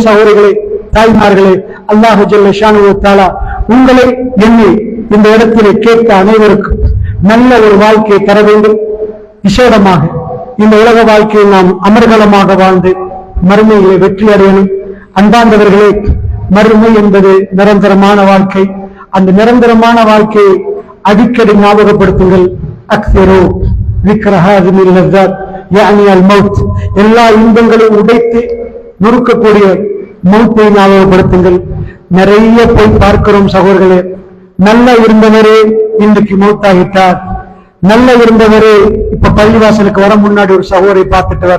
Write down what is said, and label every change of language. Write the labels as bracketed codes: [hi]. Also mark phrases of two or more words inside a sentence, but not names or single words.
[ta] சகோதரிகளே, தாய்மார்களே, அல்லாஹ் [ar] جل شأنه تعالى [ta] உங்களை என்னை இந்த இடத்திலே கேட்க அனைவருக்கும் நல்ல ஒரு வாழ்க்கையை தர வேண்டும். விசேடமாக இந்த உலக வாழ்க்கையில் நாம் அமர்கலமாக வாழ்ந்து மறுமையிலே வெற்றி அடையணும். அன்பார்ந்தவர்களே, மறுமை என்பது நிரந்தரமான வாழ்க்கை. அந்த நிரந்தரமான வாழ்க்கையை அடிக்கடி ஞாபகப்படுத்துங்கள். [ar] அக்ஸரு ذِكْرَ هَذِهِ اللَّذَّاتِ يعني الموت. [ta] எல்லா இன்பங்களையும் உடைத்து நொறுக்கக்கூடிய மௌத்தை ஞாபகப்படுத்துங்கள். நிறைய போய் பார்க்கிறோம் சகோதரர்களே. நல்லா இருந்தவரே இன்றைக்கு மௌத்தாகிட்டார். நல்லா இருந்தவரே இப்ப பள்ளிவாசலுக்கு வர முன்னாடி ஒரு சகோதரை பார்த்துட்டவர்.